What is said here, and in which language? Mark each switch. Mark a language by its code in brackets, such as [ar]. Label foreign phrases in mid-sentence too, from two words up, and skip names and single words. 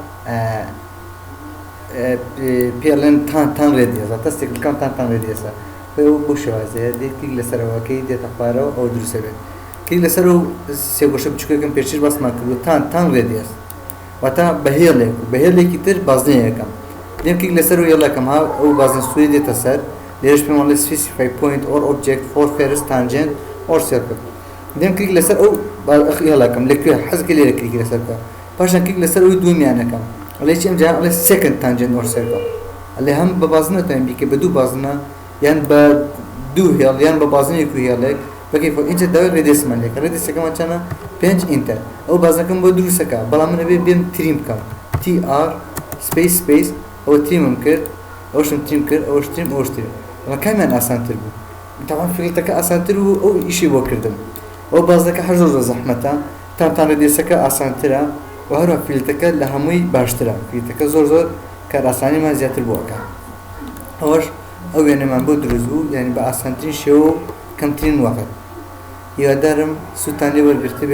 [ckb] پێڵێن تان ڕێدێزە تەستێکەکەم تان ڕێدێزە بۆ شێوازەیە دێت کلیک لەسەرەوەکەی دێتە خوارەوە ئەو دروستە بێت کلیک لەسەر و سێ گۆشە بچووکەکەم پێشتر باسمان کردو تان ڕێدێز واتە بە هێڵێکی تر بازنەیەکەم دێم کلیک لەسەر و هێڵەکەم ئەو بازنە سووری دێتە سەر لێرەش پێم وڵێ [en] specify point or object for first tangent or circle [ckb] دێم کلیک لەسەر ئەو هێڵەکەم لەکوێ حەزکە لێرە کلیک لەسەرکە پاشان کلیک لەسەر ئەوی دووەمیانەکەم ئەڵێ چی ئەمجا ئەڵێ [en] second tangent or circle [ckb] ئەڵێ هەم بە بازنەتوانین بیکە بە دوو بازنە یان بە دوو هێڵ یان بە بازنێک و هێڵێک بەکەیف اینجا داوای ڕێدێسمان لێکە ڕێدێسەکەمان چەنە 5 ئینتەر ئەو بازەکەم بۆ دروستەکە بەڵام من ئەبێ بێم تریم بکەم tr space ئەوە تریمم کرد ئەوشم تریم کرد ئەوەش تریم ئەوەش تریم بەڵام کامیان ئاسانتر بوو تاوان فێڵێتەکە ئاسانتر بوو ئەو ئیشی بۆ کردم ئەو بازەکە هەر زۆر زەحمەتە تان ڕێدێسەکە ئاسانترە و هەروە فیلتەکە لە هەمووی باشترە فیلتەکە زۆر کار ئاسانیمان زیاتر بووەکە ئەوەش ئەو وێنەمان بۆ دروست بوو یعنی بە ئاسانترین شێوە و کەمترین وەقت هیوادارم سوودتان لێ وەرگرتە بێ